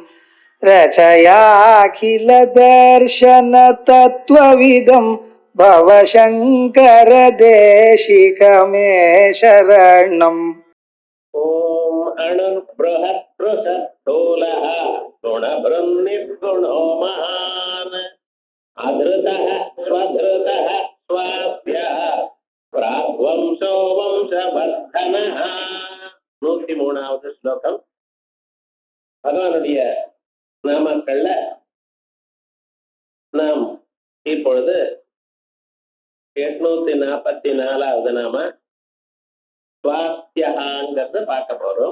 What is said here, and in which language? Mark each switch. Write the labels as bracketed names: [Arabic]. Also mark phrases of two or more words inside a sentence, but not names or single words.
[Sanskrit] रचयाखिल दर्शन तत्त्वविदं भवशङ्कर देशिकमे शरणम्। ओम अणुर्बृहत् पृषत्स्थूलः गुणभृन्निर्गुणो महान् अधृतः स्वधृतः स्वाभ्यः प्राग्वंशो वंशवर्धनः. [Tamil] 103வது ஸ்லோகம். பகவானுடைய நாமக்கள்ல நாம் இப்பொழுது 844வது நாம ஸ்வாஸ்தியங்கிறத பார்க்க போறோம்.